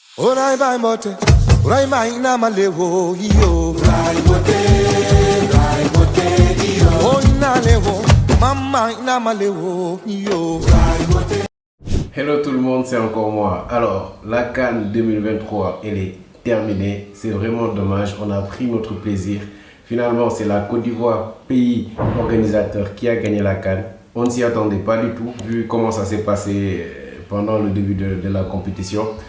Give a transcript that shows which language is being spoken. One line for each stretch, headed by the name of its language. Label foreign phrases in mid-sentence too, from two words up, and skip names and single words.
French: Orai bai mote, orai mai na malewo yo. Rai mote yo. Oh ina lewo, mama ina malewo yo. Hello tout le monde, c'est encore moi. Alors, la CAN 2023, elle est terminée. C'est vraiment dommage, on a pris notre plaisir. Finalement, c'est la Côte d'Ivoire, pays organisateur, qui a gagné la CAN. On ne s'y attendait pas du tout, vu comment ça s'est passé pendant le début de la compétition.